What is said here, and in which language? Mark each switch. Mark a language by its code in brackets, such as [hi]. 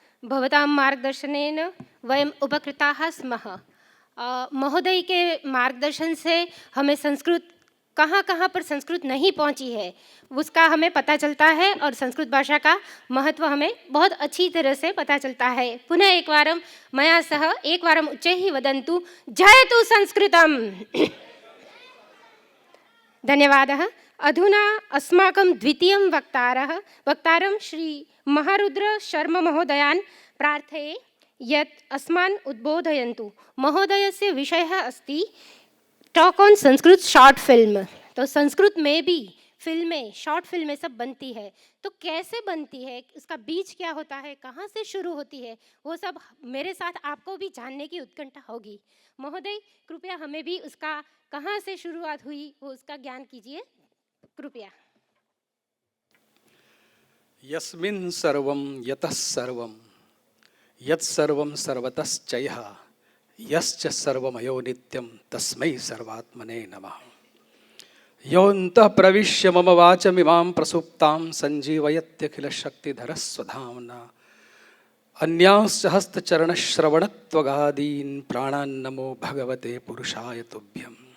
[sa] भवतां मार्गदर्शनेन वयम् उपकृताः स्मः। [hi] महोदय के मार्गदर्शन से हमें संस्कृत कहाँ कहाँ पर संस्कृत नहीं पहुँची है उसका हमें पता चलता है और संस्कृत भाषा का महत्व हमें बहुत अच्छी तरह से पता चलता है। [sa] पुनः एकवारं मया सह एकवारम् उच्चैः वदन्तु जयतु संस्कृतम्। धन्यवादः। अधुना अस्माकं द्वितीयं वक्तारं श्री महारुद्र शर्मा महोदयान् प्रार्थये यत् अस्मान् उद्बोधयन्तु। महोदयस्य विषयः अस्ति [en] Talk on Sanskrit short film. [hi] तो संस्कृत में भी फिल्में, शॉर्ट फिल्में सब बनती है, तो कैसे बनती है, उसका बीज क्या होता है, कहाँ से शुरू होती है, वो सब मेरे साथ आपको भी जानने की उत्कंठा होगी। महोदय कृपया हमें भी उसका कहाँ से शुरुआत हुई वो उसका ज्ञान कीजिए कृपया। [sa] यस्मिन् सर्वं यतः सर्वं यत् सर्वं सर्वतश्चयः यश्च सर्वमयो नित्यं तस्मै सर्वात्मने नमः। योऽन्तः प्रविश्य मम वाचमिमां प्रसुप्तां सञ्जीवयत्यखिलशक्तिधरस्वधाम्ना अन्यांश्च हस्तचरणश्रवणत्वगादीन् प्राणान्नमो भगवते पुरुषाय तुभ्यं।